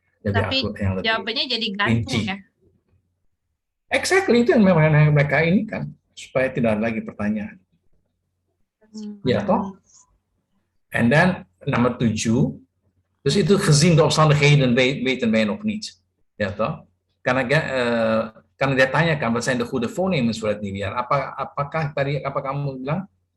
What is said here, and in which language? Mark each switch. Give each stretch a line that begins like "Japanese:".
Indonesian: jawabannya jadi gantung ya. Exactly, itu yang memang mereka ini kan, supaya tidak ada lagi pertanyaan. Ya toh?
English: And then
Dutch: nomor 7, dus itu gezien de omstandigheden weten wij nog niet.
Indonesian: Ya toh? Karena dia tanyakan,
Dutch: wat zijn de goede voornemens voor het nieuwe jaar?
Indonesian: Apakah tadi apa kamu bilang?